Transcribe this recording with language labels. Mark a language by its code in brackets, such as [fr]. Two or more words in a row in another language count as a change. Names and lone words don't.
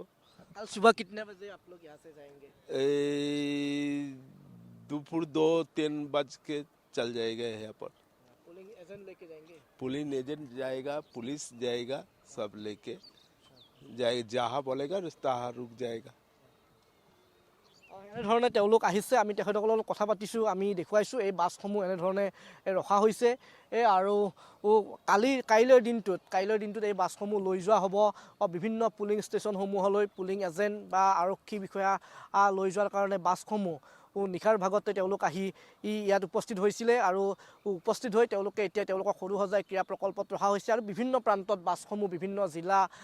[hi] कल सुबह कितने बजे आप लोग यहाँ से जाएंगे? दोपहर 2-3 बज के चल जाएगा यहाँ पर। [en] polling agent [hi] लेके जाएंगे? [en] police agent [hi] जाएगा, पुलिस जाएगा, सब लेके जाए, जहाँ बोलेगा तहाँ रुक जाएगा। [as] এনেধৰণে তেওঁলোক আহিছে। আমি তেখেতসকলৰ লগত কথা পাতিছোঁ, আমি দেখুৱাইছোঁ এই বাছসমূহ এনেধৰণে ৰখা হৈছে। আৰু কাইলৈৰ দিনটোত এই বাছসমূহ লৈ যোৱা হ'ব বিভিন্ন পুলিং ষ্টেচনসমূহলৈ। [en] polling agent [as] বা আৰক্ষী বিষয়া লৈ যোৱাৰ কাৰণে বাছসমূহ নিশাৰ ভাগতে তেওঁলোক আহি ইয়াত উপস্থিত হৈছিলে আৰু উপস্থিত হৈ তেওঁলোকে এতিয়া তেওঁলোকক সৰুসজাই ক্ৰীড়া প্ৰকল্পত ৰখা হৈছে আৰু বিভিন্ন প্ৰান্তত বাছসমূহ বিভিন্ন জিলা